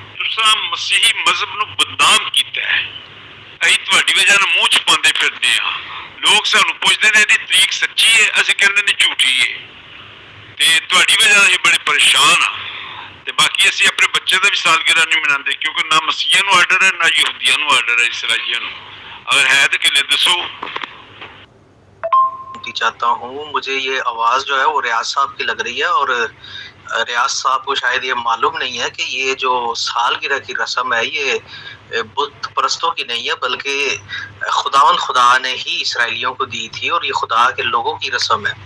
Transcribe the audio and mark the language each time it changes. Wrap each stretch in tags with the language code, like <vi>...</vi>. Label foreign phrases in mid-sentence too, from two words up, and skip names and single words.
<pa>ਤੁਸਾਂ ਮਸੀਹੀ ਮਜ਼ਹਬ ਨੂੰ ਬਦਨਾਮ ਕੀਤਾ ਹੈ। ਅਸੀਂ ਤੁਹਾਡੀ ਵਜ੍ਹਾ ਨਾਲ ਮੂੰਹ ਛੁਪਾਉਂਦੇ ਫਿਰਦੇ ਹਾਂ। ਲੋਕ ਸਾਨੂੰ ਪੁੱਛਦੇ ਨੇ ਇਹਦੀ ਤਰੀਕ ਸੱਚੀ ਹੈ, ਅਸੀਂ ਕਹਿੰਦੇ ਨੇ ਝੂਠੀ ਹੈ। ਤੇ ਤੁਹਾਡੀ ਵਜ੍ਹਾ ਨਾਲ ਅਸੀਂ ਬੜੇ ਪਰੇਸ਼ਾਨ ਹਾਂ। ਤੇ ਬਾਕੀ ਅਸੀਂ ਆਪਣੇ ਬੱਚੇ ਦਾ ਵੀ ਸਾਲਗਿਰਾ ਨਹੀਂ ਮਨਾਉਂਦੇ, ਕਿਉਂਕਿ ਨਾ ਮਸੀਹਾਂ ਨੂੰ ਆਰਡਰ ਹੈ, ਨਾ ਯਹੂਦੀਆਂ ਨੂੰ ਆਰਡਰ ਹੈ, ਇਸਰਾਈਲੀਆਂ ਨੂੰ। ਅਗਰ ਹੈ ਤੋ ਕਿਲੇ ਦੱਸੋ।</pa> <ur>چاہتا ہوں، مجھے یہ آواز جو ہے وہ ریاض صاحب کی لگ رہی ہے، اور ریاض صاحب کو شاید یہ معلوم نہیں ہے کہ یہ جو سالگرہ کی رسم ہے یہ بت پرستوں کی نہیں ہے، بلکہ خدا نے ہی اسرائیلیوں کو دی تھی، اور یہ خدا کے لوگوں کی رسم ہے.</ur>